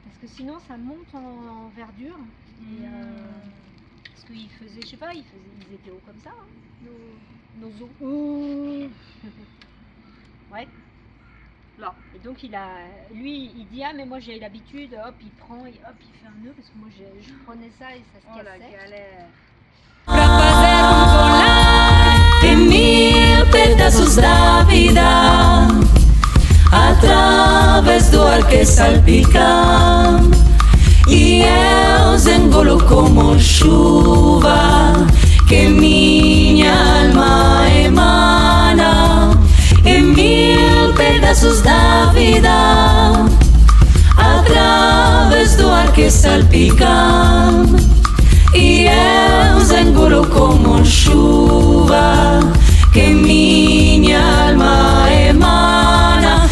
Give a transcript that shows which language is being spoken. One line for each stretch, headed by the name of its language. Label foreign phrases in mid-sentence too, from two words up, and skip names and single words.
French: Parce que sinon ça monte en verdure. Et parce qu'ils faisaient, je sais pas, ils étaient hauts comme ça, hein, nos os. Oh. Ouais. Là. Et donc lui il dit ah mais moi j'ai l'habitude, hop il prend et hop il fait un nœud parce que moi je prenais ça et ça se Oh la cassait. galère.
Portuguese: Pra fazer colar em 1000 pedaços da vida, através do ar que salpica e eu zengolo como chuva que minha alma emana em mil pedaços da vida através do ar que salpica e eu zengolo como chuva que minha alma emana.